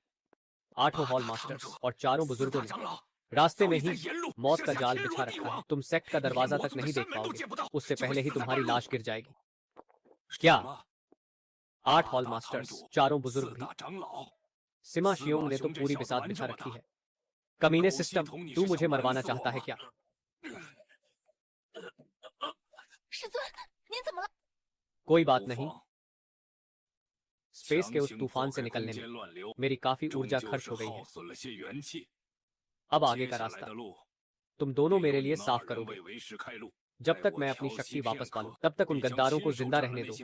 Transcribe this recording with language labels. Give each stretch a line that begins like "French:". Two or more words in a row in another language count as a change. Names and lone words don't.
Hindi: 8
English: hall masters
Hindi: और 4 बुजुर्गों ने रास्ते में ही मौत का जाल बिछा रखा है। तुम सेक्ट का दरवाजा तक नहीं देख पाओगे, उससे पहले ही तुम्हारी लाश गिर जाएगी। क्या 8
English: hall masters,
Hindi: 4 बुजुर्ग भी? सिमा शियोंग ने तो पूरी बिसात बिछा रखी है। कमीने सिस्टम, तू मुझे मरवाना चाहता है क्या?
Chinese: 师尊，您怎么了？
Hindi: कोई बात नहीं, स्पेस के उस तूफान से निकलने में मेरी काफी ऊर्जा खर्च हो गई है। अब आगे का रास्ता तुम दोनों मेरे लिए साफ करोगे। जब तक मैं अपनी शक्ति वापस पालूं, तब तक उन गद्दारों को जिंदा रहने दो।